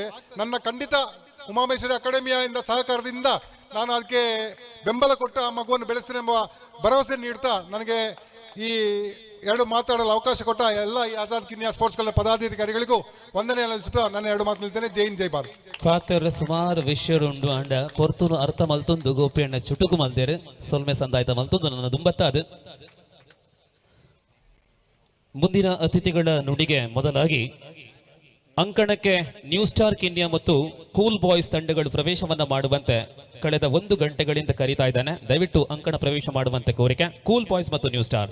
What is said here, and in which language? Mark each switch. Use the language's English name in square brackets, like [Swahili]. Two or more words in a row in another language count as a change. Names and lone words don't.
[Kannada] ನನ್ನ ಖಂಡಿತ ಉಮಾಮಹೇಶ್ವರಿ ಅಕಾಡೆಮಿಯಿಂದ ಸಹಕಾರದಿಂದ ನಾನು ಅದಕ್ಕೆ ಬೆಂಬಲ ಕೊಟ್ಟು ಆ ಮಗುವನ್ನು ಬೆಳೆಸ್ತೇನೆ ಎಂಬ ಭರವಸೆ ನೀಡ್ತಾ, ನನಗೆ ಈ 2 ಮಾತಾಡಲು ಅವಕಾಶ ಕೊಟ್ಟ ಎಲ್ಲ ಈ ಆಜಾದ್ ಕಿನ್ಯಾ ಸ್ಪೋರ್ಟ್ಸ್ ಕ್ಲಬ್ ಪದಾಧಿಕಾರಿಗಳಿಗೂ ವಂದನೆ ಸಲ್ಲಿಸುತ್ತಾ ನಾನು 2 ಮಾತು ನಿಲ್ತೇನೆ. [Hindi] जय हिंद, जय भारत. [Tulu] ಪಾತ್ರ ಸುಮಾರು ವಿಷಯರುಂಡು ಅಂಡ ಪೊರ್ತುನು ಅರ್ಥ ಮಲ್ತೊಂದು ಗೋಪಿಯಣ್ಣ ಚುಟುಕು ಮಲ್ದೇರು ಸೊಲ್ಮೆ ಸಂದಾಯ್ತ ಮಲ್ತೊಂದು ನನ್ನ ದುಂಬತ್ತಾದು. [Kannada] ಮುಂದಿನ ಅತಿಥಿಗಳ ನುಡಿಗೆ ಮೊದಲಾಗಿ ಅಂಕಣಕ್ಕೆ ನ್ಯೂ ಸ್ಟಾರ್ ಕಿನ್ಯಾ ಮತ್ತು ಕೂಲ್ ಬಾಯ್ಸ್ ತಂಡಗಳು ಪ್ರವೇಶವನ್ನ ಮಾಡುವಂತೆ ಕಳೆದ 1 ಗಂಟೆಗಳಿಂದ ಕರೀತಾ ಇದ್ದಾನೆ. ದಯವಿಟ್ಟು ಅಂಕಣ ಪ್ರವೇಶ ಮಾಡುವಂತೆ ಕೋರಿಕೆ. ಕೂಲ್ ಬಾಯ್ಸ್ ಮತ್ತು ನ್ಯೂ ಸ್ಟಾರ್.